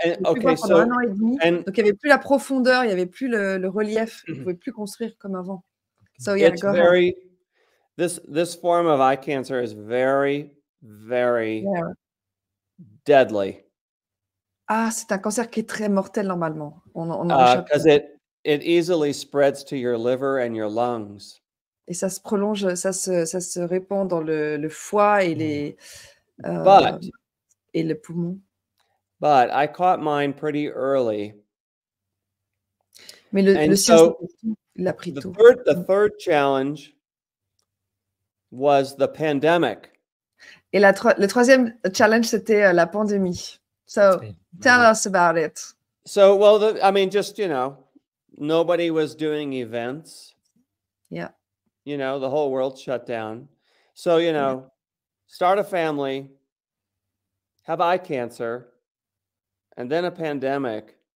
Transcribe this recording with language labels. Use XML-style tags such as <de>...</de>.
<fr>Il pouvait plus voir pendant 1 an et demi. Donc, il n'y avait plus la profondeur. Il n'y avait plus le relief. Il ne pouvait plus construire comme avant.</fr> <en>So, yeah, it's very... This form of eye cancer is very, very deadly.</en> <fr>Ah, c'est un cancer qui est très mortel normalement. On en réchappe.</fr> <en>Because it easily spreads to your liver and your lungs.</en> <fr>Et ça se prolonge, ça se répand dans le foie et et le poumon.</fr> <en>But I caught mine pretty early.</en> <fr>Mais le sien, il l'a pris tôt.</fr> <en>The third challenge was the pandemic.</en> <fr>Et le troisième challenge, c'était la pandémie.</fr> <en>So, tell us about it. So, well, I mean, just, you know, nobody was doing events. Yeah. You know, the whole world shut down. So, you know, start a family, have eye cancer, and then a pandemic.</en>